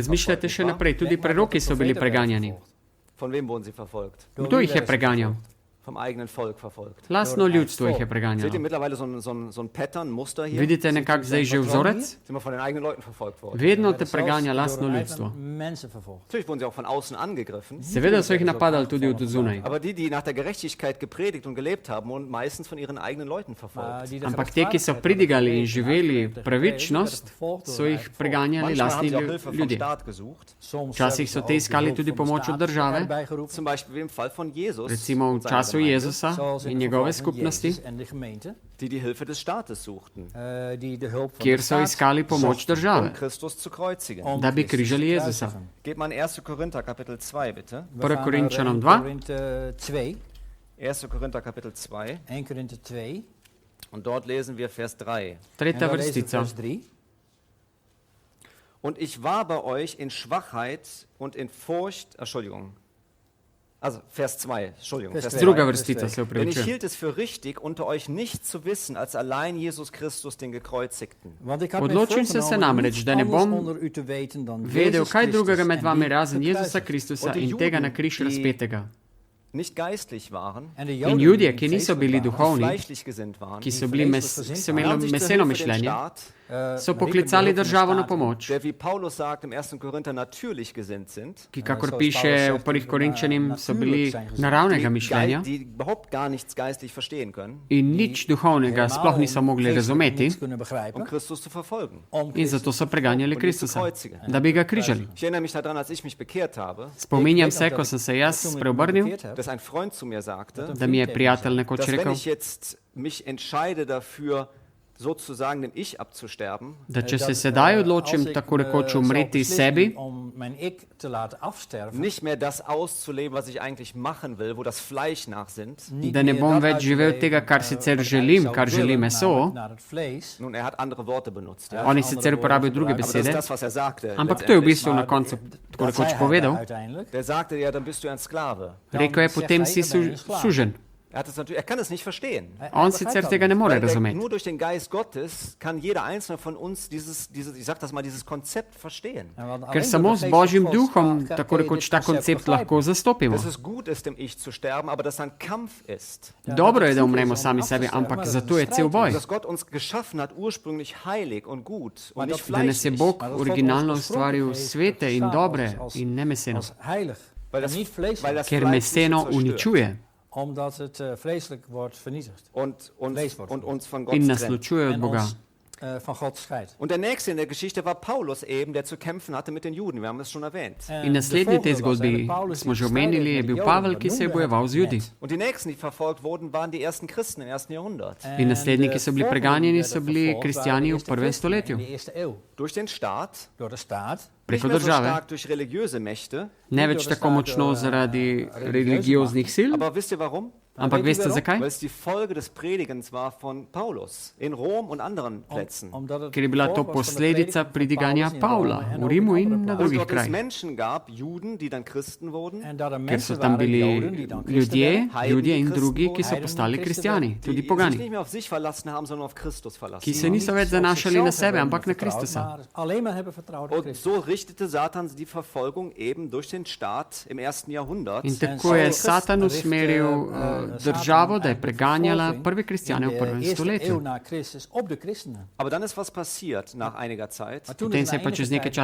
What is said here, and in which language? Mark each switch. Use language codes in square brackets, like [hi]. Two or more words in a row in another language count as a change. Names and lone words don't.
[sl] Razmišljate [de] verfolgt, [sl] še [de] nicht wahr? [sl] naprej, tudi [nl] Denk maar [sl] preroki [nl] dat de [sl] so bili [nl] profeten werden [sl] preganjani. [nl] vervolgd. [de] Von wem wurden sie verfolgt? [nl] Door [sl] Kdo [nl] wie [sl] jih je [nl] werden ze [sl] preganjal? [nl] vervolgd? [de] Vom eigenen Volk verfolgt. [sl] Lastno ljudstvo jih je [de] Seht ihr [sl] preganjalo. [de] mittlerweile so ein Pattern, ein Muster hier? [sl] Vidite nekak zdaj že vzorec? [de] Sind wir von den eigenen Leuten verfolgt worden? [sl] Vedno te [nl] Werden zelfs [sl] preganja [nl] door [sl] lastno [nl] hun [sl] ljudstvo. [nl] eigen mensen vervolgd. [de] Natürlich wurden sie auch von außen angegriffen. [sl] Seveda so jih napadali tudi od zunaj. [de] Aber die nach der Gerechtigkeit gepredigt und gelebt haben, wurden meistens von ihren eigenen Leuten [nl] Maar [de] verfolgt. [nl] die de [sl] Ampak te, ki so [nl] gerechtvaardigheid [sl] pridigali in [nl] hebben [sl] živeli [nl] gepredigd, [sl] pravičnost, [nl] werden vervolgd door [sl] so [nl] hun [sl] jih [nl] eigen volk. [sl] preganjali [de] Manchmal haben [sl] lastni [de] sie auch Hilfe vom [sl] ljudje. [de] Staat gesucht. [nl] Soms [sl] Včasih [nl] hebben [sl] so [nl] ze [sl] te [nl] ook [sl] iskali [nl] hulp [sl] tudi [nl] van de [sl] pomoč [nl] staat [sl] od države. [nl] erbij geroepen. [de] Zum Beispiel wie im Fall von Jesus [sl] Recimo v [de] und seiner [sl] času [de] Gemeinde, [sl] Jezusa [nl] Zoals in [sl] in [nl] het [sl] njegove [nl] geval van [sl] skupnosti, [nl] Jezus en de gemeente, [de] die die Hilfe des Staates suchten, [nl] die de hulp van [sl] kjer [nl] de [sl] so [nl] staat [sl] iskali pomoč [nl] zochten [de] um [sl] države, [de] Christus zu kreuzigen. [nl] om [sl] da bi [nl] Christus [sl] križali te Jezusa. [nl] kruisigen. [de] Geht mal in 1. Korinther Kapitel 2, bitte. [nl] We [sl] Prvi [nl] gaan [sl] Korinčanom [nl] naar [sl] 2. [nl] 1 Korinthe 2. [de] 1. Korinther Kapitel 2. [nl] 1 Korinthe 2. [de] Und dort lesen wir Vers 3. [nl] En [sl] tretja [nl] daar lezen we [sl] vrstica. [nl] vers 3. [de] Und ich war bei euch in Schwachheit und in Furcht, Entschuldigung. Also Vers 2, Entschuldigung. Vers [nl] Vers [de] 2. [nl] 2. [sl] Druga vrstica se [de] Denn ich [sl] upravičuje. [de] hielt es für richtig, unter euch nicht zu wissen, als allein Jesus Christus den Gekreuzigten. [nl] Want ik had mij [sl] Odločil sem se [nl] voorgenomen [sl] namreč, [nl] niets [sl] da ne [nl] anders [sl] bom [nl] onder u te weten dan [sl] vedel [nl] Jezus [sl] kaj [nl] Christus [sl] drugega med [nl] en [sl] vami [nl] die [sl] razen Jezusa [nl] gekruisigd. [sl] Kristusa [de] Und die [sl] in tega na [de] Juden, [sl] križ [de] die [sl] razpetega. [de] Nicht geistlich waren, [nl] En de [sl] In [nl] Joden [sl] Judje, [nl] die [sl] ki niso [nl] geestelijk [sl] bili [nl] waren, [de] die [sl] duhovni, [de] fleischlich gesinnt waren, [sl] ki so bili ki so imeli [de] haben sich zur [sl] meseno [de] Hilfe den [sl] mišljenje, [de] Staat, [sl] so [nl] riepen [sl] poklicali [nl] de hulp van de [sl] državo na [nl] staat. [sl] pomoč, [de] der, wie Paulus sagt, im 1. Korinther natürlich gesinnt sind, [sl] ki, kakor [nl] zoals [sl] piše [nl] Paulus [sl] v [nl] zegt, [sl] prvih Korinčanim, so bili [nl] natuurlijk zijn gezond. [sl] naravnega mišljenja [de] die überhaupt gar nichts geistlich verstehen können, [sl] in nič duhovnega sploh niso mogli [nl] geestelijk [sl] razumeti [nl] niets kunnen begrijpen, [de] um Christus zu verfolgen. [nl] om [sl] in [nl] Christus [sl] zato so preganjali Kristusa, da bi ga križali. [de] Ich erinnere mich daran, als ich mich bekehrt habe, [sl] Spominjam se, ko sem se jaz spreobrnil, [de] dass ein Freund zu mir sagte, [sl] da mi je prijatelj nekoč [de] dass wenn [sl] rekel, [de] ich jetzt mich entscheide dafür, sozusagen dem Ich abzusterben, [sl] da če se sedaj odločim tako rekoč umreti sebi, [de] nicht mehr das auszuleben, was ich eigentlich machen will, wo das Fleisch nachsinnt. [sl] Da ne bom več živel tega, kar sicer želim, kar želi meso. [de] Nun, er hat andere Worte benutzt. [sl] Ja. On je sicer uporabil druge [de] Aber das [sl] besede, [de] ist das, was er sagte. [sl] ampak to je v bistvu na koncu tako rekoč povedal. [de] Der sagte, ja, dann bist du ein Sklave. [sl] Rekel je, potem si sužen. [de] Er kann es nicht verstehen. [sl] On sicer tega ne more [de] Weil [sl] razumeti. [de] nur durch den Geist Gottes kann jeder einzelne von uns ich sag das mal, dieses Konzept verstehen. [sl] Ker samo z Božjim duhom tako rekoč ta koncept lahko zastopimo. [de] Dass es gut ist, im Ich zu sterben, aber dass ein Kampf ist. [sl] Dobro je, da umremo sami sebi, ampak zato je cel boj. [de] Dass Gott uns geschaffen hat, ursprünglich heilig und gut und nicht [sl] Da nas je [de] fleischlich. [sl] Bog originalno ustvaril svete in dobre in ne meseno. [de] Weil das [sl] Ker [de] Fleisch [sl] meseno [de] nicht zerstört [sl] uničuje [nl] Omdat het vleeselijk wordt vernietigd. [de] und uns von Gott [sl] in nas [de] trennt. [sl] ločuje od [nl] En [sl] Boga. [nl] ons van God scheidt. [de] Und der nächste in der Geschichte war Paulus eben, der zu kämpfen hatte mit den Juden. Wir haben es schon erwähnt. [sl] In naslednji tej zgodbi smo že omenili, je bil Pavel, ki se je bojeval z Judi. [de] Und die nächsten, die verfolgt wurden, waren die ersten Christen im 1. Jahrhundert. [sl] In naslednji, ki so bili preganjeni, so bili kristjani v prvem stoletju. [de] Durch den Staat, [nl] Door de staat. [de] nicht [sl] Preko [de] mehr so [sl] države. [de] stark durch religiöse Mächte. [sl] Ne več tako močno zaradi religioznih sil, [de] Aber wisst ihr warum? [sl] ampak veste zakaj? [de] Weil es die Folge des Predigens war von Paulus in Rom und anderen Plätzen. [sl] Ker je bila to posledica pridiganja Pavla v Rimu in na [de] Und [sl] drugih [de] dort es [sl] krajih. [de] Menschen gab, Juden, die dann Christen wurden, [sl] Ker so tam bili ljudje, Judje in drugi, ki so postali kristjani, [de] die [sl] tudi [de] sich [sl] pogani, [de] nicht mehr auf sich verlassen haben, sondern auf Christus verlassen. [sl] ki se niso več zanašali na sebe, ampak na Kristusa. [nl] Alleen maar hebben vertrouwd op [de] Und [nl] Christus. [de] so richtete Satan die Verfolgung eben durch den Staat im 1. Jahrhundert. [sl] In tako je Satan usmeril državo, da je preganjala prve kristjane v prvem [nl] eerste eeuw [sl] stoletju. [nl] na Christus op de christenen. [de] Aber dann ist was passiert nach einiger Zeit, [nl] Maar toen [sl] Potem [nl] is [sl] se [nl] na [sl] je pa čez [nl] enige [sl] nekaj